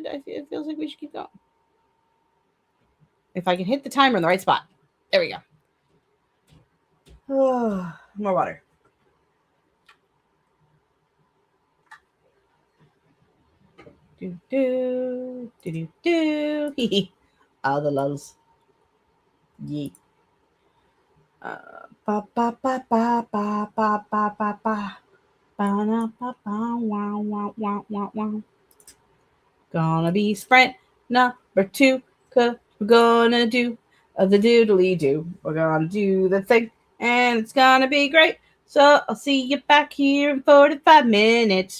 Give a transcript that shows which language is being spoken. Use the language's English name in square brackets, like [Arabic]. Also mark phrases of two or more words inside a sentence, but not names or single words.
[English] It feels like we should keep going. If I can hit the timer in the right spot, there we go. More water. Do do do do do. All the lulls. Yeet. Ba ba ba ba ba ba ba ba ba. Ba ba ba wow wow wow wow wow. Gonna be sprint number 2, cause we're gonna do the doodly do. We're gonna do the thing, and it's gonna be great. So I'll see you back here in 45 minutes.